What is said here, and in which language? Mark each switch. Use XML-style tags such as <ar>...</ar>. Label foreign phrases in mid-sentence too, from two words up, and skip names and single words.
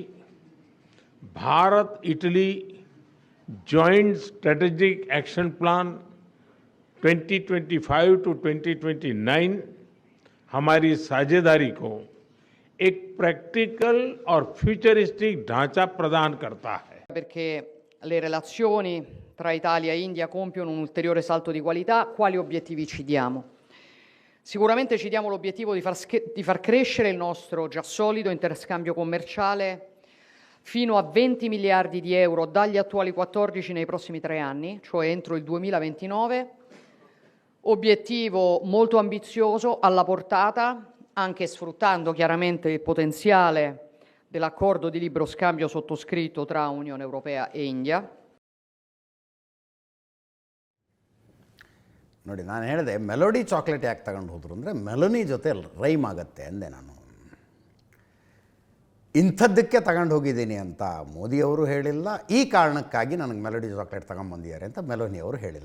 <hi>भारत इटली</hi> <en>joint strategic action plan 2025 to 2029</en> <hi>हमारी साझेदारी को एक प्रैक्टिकल और फ्यूचरिस्टिक ढांचा प्रदान करता है.</hi> <it>Perché le relazioni tra Italia e India compiono un ulteriore salto di qualità. Quali obiettivi ci diamo? Sicuramente ci diamo l'obiettivo di far crescere il nostro già solido interscambio commerciale fino a 20 miliardi di euro dagli attuali 14 nei prossimi 3 anni, cioè entro il 2029. Obiettivo molto ambizioso, alla portata, anche sfruttando chiaramente il potenziale dell'accordo di libero scambio sottoscritto tra Unione Europea e India.</it> <kn>ನೋಡಿ, ನಾನು ಹೇಳಿದೆ ಮೆಲೋಡಿ ಚಾಕ್ಲೇಟ್ ಯಾಕೆ ತಗೊಂಡು ಹೋದ್ರು ಅಂದರೆ ಮೆಲೋನಿ ಜೊತೆ ರೈಮ್ ಆಗುತ್ತೆ ಅಂದೆ ನಾನು. ಇಂಥದ್ದಕ್ಕೆ ತಗೊಂಡು ಹೋಗಿದ್ದೀನಿ ಅಂತ ಮೋದಿಯವರು ಹೇಳಿಲ್ಲ. ಈ ಕಾರಣಕ್ಕಾಗಿ ನನಗೆ ಮೆಲೋಡಿ ಚಾಕ್ಲೇಟ್ ತಗೊಂಬಂದಿದ್ದಾರೆ ಅಂತ ಮೆಲೋನಿ ಅವರು ಹೇಳಿಲ್ಲ.</kn>